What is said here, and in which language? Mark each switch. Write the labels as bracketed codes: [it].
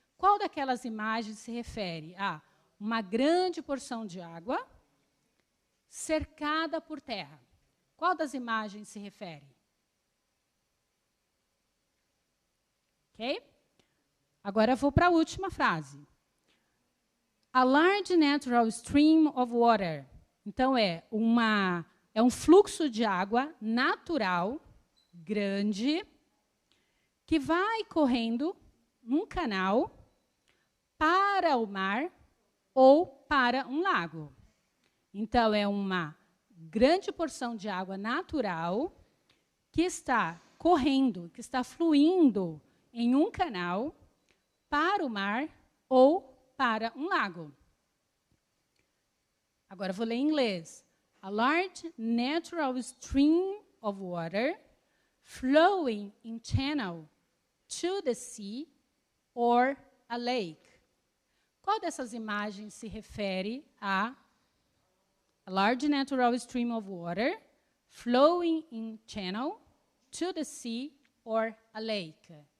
[pt] Qual daquelas imagens se refere a uma grande porção de água cercada por terra? Qual das imagens se refere? Ok? Agora eu vou para a última frase. [en] A large natural stream of water. [pt] Então, é um fluxo de água natural, grande, que vai correndo num canal para o mar ou para um lago. Então, é uma grande porção de água natural que está correndo, que está fluindo em um canal para o mar ou para um lago. Agora, vou ler em inglês. [en] A large natural stream of water flowing in channel to the sea or a lake. [pt] Qual dessas imagens se refere [en] a large natural stream of water flowing in channel to the sea or a lake?